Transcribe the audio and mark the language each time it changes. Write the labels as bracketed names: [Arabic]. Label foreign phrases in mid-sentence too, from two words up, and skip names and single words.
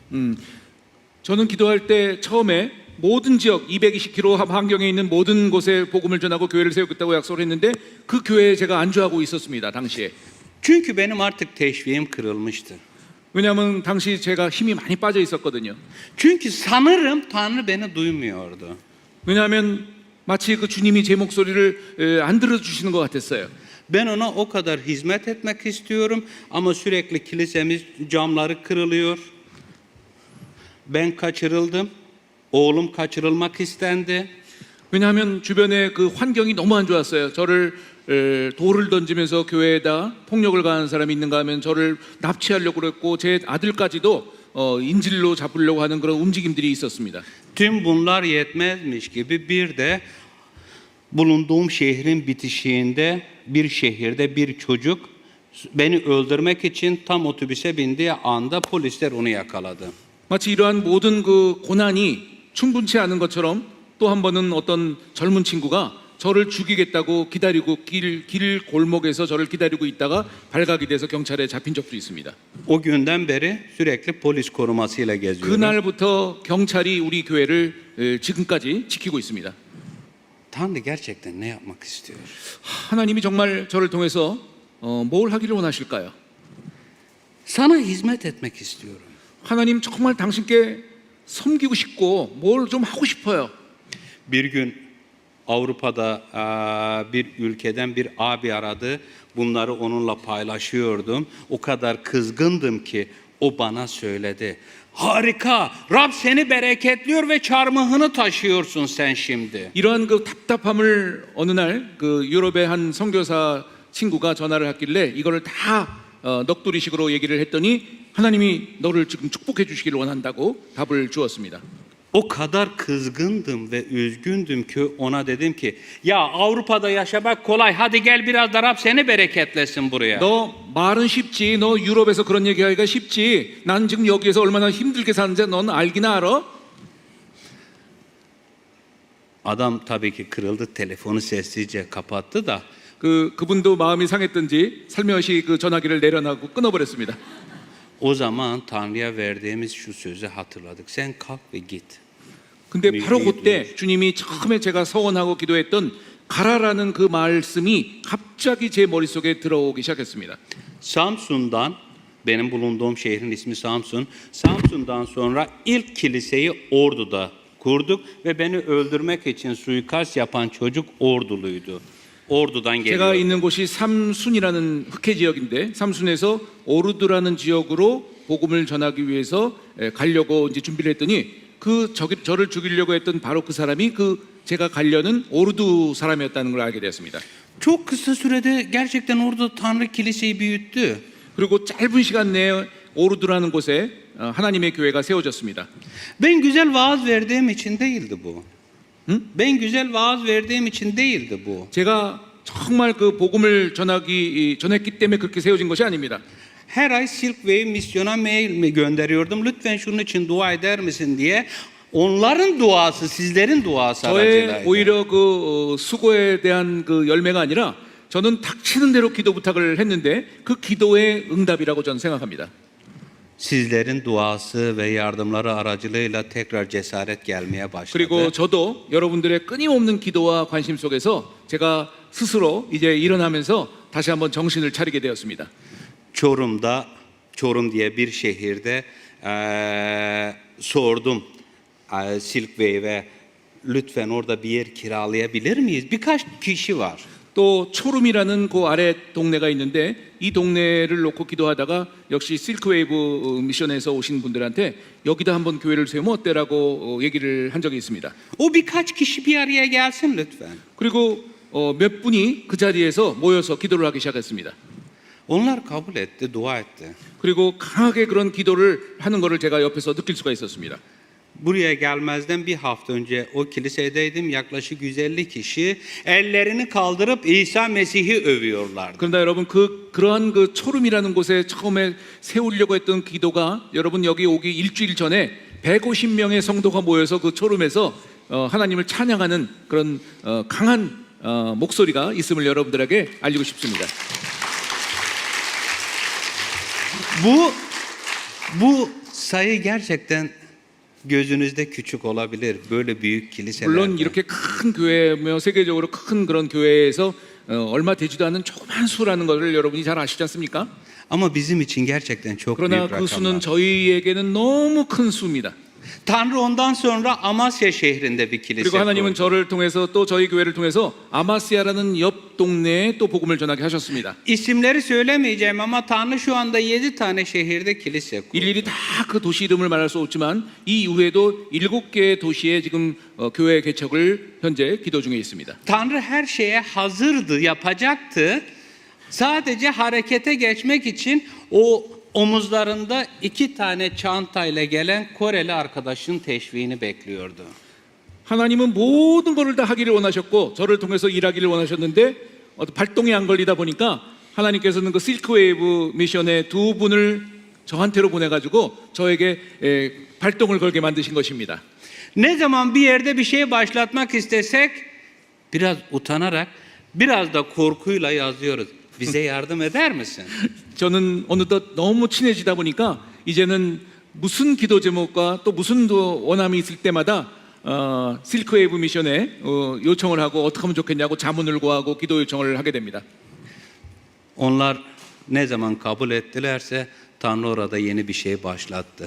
[Korean] 저는 기도할 때 처음에 모든 지역 220km 반경에 있는 모든 곳에 복음을 전하고 교회를 세우겠다고 약속을 했는데 그 교회에 제가 안주하고 있었습니다. 당시에. [Turkish] Çünkü benim artık teşviğim kırılmıştı. [Korean] 왜냐하면 당시 제가 힘이 많이 빠져 있었거든요. [Turkish] Çünkü sanırım Tanrı beni duymuyordu. [Korean] 왜냐하면 마치 그 주님이 제 목소리를 안 들어주시는 것 같았어요. [Turkish] Ben ona o kadar hizmet etmek istiyorum ama sürekli kilisemiz camları kırılıyor. Ben kaçırıldım. Oğlum kaçırılmak istendi. [Korean] 왜냐하면 주변에 그 환경이 너무 안 좋았어요. 저를 돌을 던지면서 교회에다 폭력을 가하는 사람이 있는가 하면 저를 납치하려고 그랬고 제 아들까지도 인질로 잡으려고 하는 그런 움직임들이 있었습니다. [Turkish] Tüm bunlar yetmezmiş gibi bir de bulunduğum şehrin bitişiğinde bir şehirde bir çocuk beni öldürmek için tam otobüse bindiği anda polisler onu yakaladı. [Korean] 마치 이러한 모든 그 고난이 충분치 않은 것처럼 또 한 번은 어떤 젊은 친구가 저를 죽이겠다고 기다리고 길 골목에서 저를 기다리고 있다가 발각이 돼서 경찰에 잡힌 적도 있습니다. [Turkish] O günden beri sürekli polis korumasıyla geziyorum. [Korean] 그날부터 경찰이 우리 교회를 지금까지 지키고 있습니다. [Turkish] Tanrı gerçekten ne yapmak istiyor? [Korean] 하나님이 정말 저를 통해서 뭘 하기를 원하실까요? [Turkish] Sana hizmet etmek istiyorum. [Korean] 하나님 정말 당신께 섬기고 싶고 뭘 좀 하고 싶어요. [Turkish] Bir gün Avrupa'da bir ülkeden bir abi aradı. Bunları onunla paylaşıyordum. O kadar kızgındım ki o bana söyledi. Harika! Rab seni bereketliyor ve çarmıhını taşıyorsun sen şimdi. [Korean] 이러한 그 답답함을 어느 날 그 유럽의 한 선교사 친구가 전화를 했길래 이거를 다 넋두리식으로 얘기를 했더니 하나님이 너를 지금 축복해 주시기를 원한다고 답을 주었습니다. [Turkish] O kadar kızgındım ve üzgündüm ki ona dedim ki ya Avrupa'da yaşamak kolay hadi gel biraz da Rab seni bereketlesin buraya. [Korean] 너 말은 쉽지, 너 유럽에서 그런 얘기하기가 쉽지. 난 지금 여기에서 얼마나 힘들게 사는지 넌 알기나 알아? [Turkish] Adam tabii ki kırıldı telefonu sessizce kapattı da [Korean] 그분도 마음이 상했던지 살며시 그 전화기를 내려놔고 끊어버렸습니다. [Turkish] o zaman Tanrı'ya verdiğimiz şu sözü hatırladık. Sen kalk ve git. [Korean] 근데 바로 그때 주님이 처음에 제가 서원하고 기도했던 가라라는 그 말씀이 갑자기 제 머릿속에 들어오기 시작했습니다. [Turkish] Samsun'dan benim bulunduğum şehrin ismi Samsun. Samsun'dan sonra ilk kiliseyi Ordu'da kurduk ve beni öldürmek için suikast yapan çocuk Orduluydu. Ordu'dan [Korean] 제가 [Turkish] geliyor. [Korean] 있는 곳이 삼순이라는 흑해 지역인데 삼순에서 오르드라는 지역으로 복음을 전하기 위해서 가려고 이제 준비를 했더니 저를 죽이려고 했던 바로 그 사람이 제가 가려는 오르두 사람이었다는 걸 알게 되었습니다. [Turkish] Çok kısa sürede gerçekten orada Tanrı kiliseyi büyüttü. [Korean] 그리고 짧은 시간 내에 오르두라는 곳에 하나님의 교회가 세워졌습니다. [Turkish] Ben güzel vaaz verdiğim için değildi bu. Ben güzel vaaz verdiğim için değildi bu. [Korean] 제가 정말 그 복음을 전했기 때문에 그렇게 세워진 것이 아닙니다. [Turkish] Her ay Silk Way misyona mail mi gönderiyordum. Lütfen şunun için dua eder misin diye. Onların duası, sizlerin duası [Korean] 저의 [Turkish] aracılığıyla. [Korean] 오히려 그 수고에 대한 그 열매가 아니라 저는 닥치는 대로 기도 부탁을 했는데 그 기도의 응답이라고 저는 생각합니다. [Turkish] Sizlerin duası ve yardımları aracılığıyla tekrar cesaret gelmeye başladı. [Korean] 그리고 저도 여러분들의 끊임없는 기도와 관심 속에서 제가 스스로 이제 일어나면서 다시 한번 정신을 차리게 되었습니다. [Turkish] Çorum'da, Çorum diye bir şehirde sordum Silk Wave'e lütfen orada bir yer kiralayabilir miyiz? Birkaç kişi var. [Korean] 또 초름이라는 그 아래 동네가 있는데 이 동네를 놓고 기도하다가 역시 실크웨이브 미션에서 오신 분들한테 여기다 한번 교회를 세우면 어때라고 얘기를 한 적이 있습니다. [Turkish] O birkaç kişi bir araya gelsin lütfen. [Korean] 그리고 몇 분이 그 자리에서 모여서 기도를 하기 시작했습니다. [Turkish] Onlar kabul etti, dua etti. [Korean] 그리고 강하게 그런 기도를 하는 것을 제가 옆에서 느낄 수가 있었습니다. [Turkish] Buraya gelmezden bir hafta önce o kilisedeydim. Yaklaşık 150 kişi ellerini kaldırıp İsa Mesih'i övüyorlardı. [Korean] 그런다 여러분 그러한 그 초름이라는 곳에 처음에 세우려고 했던 기도가 여러분 여기 오기 일주일 전에 150명의 성도가 모여서 그 초름에서 하나님을 찬양하는 그런 강한 목소리가 있음을 여러분들에게 알리고 싶습니다. [Turkish] Bu sayı gerçekten gözünüzde küçük olabilir. Böyle büyük kiliselerde. [Korean] 물론 이렇게 큰 교회며 세계적으로 큰 그런 교회에서 얼마 되지도 않는 조그만 수라는 것을 여러분이 잘 아시지 않습니까? [Turkish] Ama bizim için gerçekten çok [Korean] 그러나 [Turkish] büyük [Korean] 그 [Turkish] rakamlar. [Korean] 수는 저희에게는 너무 큰 수입니다. [Turkish] Tanrı ondan sonra Amasya şehrinde bir kilise [Korean] 그리고 하나님은 [Turkish] kurdu. [Korean] 저를 통해서 또 저희 교회를 통해서 아마시아라는 옆 동네에 또 복음을 전하게 하셨습니다. [Turkish] İsimleri söylemeyeceğim ama Tanrı şu anda 7 tane şehirde kilise kurdu. [Korean] 일일이 다 그 도시 이름을 말할 수 없지만 이 이후에도 7개의 도시에 지금 교회 개척을 현재 기도 중에 있습니다. [Turkish] Tanrı her şeye hazırdı, yapacaktı. Sadece harekete geçmek için o omuzlarında 2 tane çantayla gelen Koreli arkadaşın teşviğini bekliyordu. [Korean] 하나님은 모든 것을 다 하기를 원하셨고 저를 통해서 일하기를 원하셨는데 발동이 안 걸리다 보니까 하나님께서는 그 실크웨이브 미션의 두 분을 저한테로 보내가지고 저에게 발동을 걸게 만드신 것입니다. [Turkish] Ne zaman bir yerde bir şey başlatmak istesek biraz utanarak, biraz da korkuyla yazıyoruz. Bize yardım eder misin? [Korean] 저는 어느덧 너무 친해지다 보니까 이제는 무슨 기도 제목과 또 무슨 원함이 있을 때마다 실크웨이브 미션에 요청을 하고 어떻게 하면 좋겠냐고 자문을 구하고 기도 요청을 하게 됩니다. [Turkish] Onlar ne zaman kabul ettilerse Tanrı orada yeni bir şey başlattı.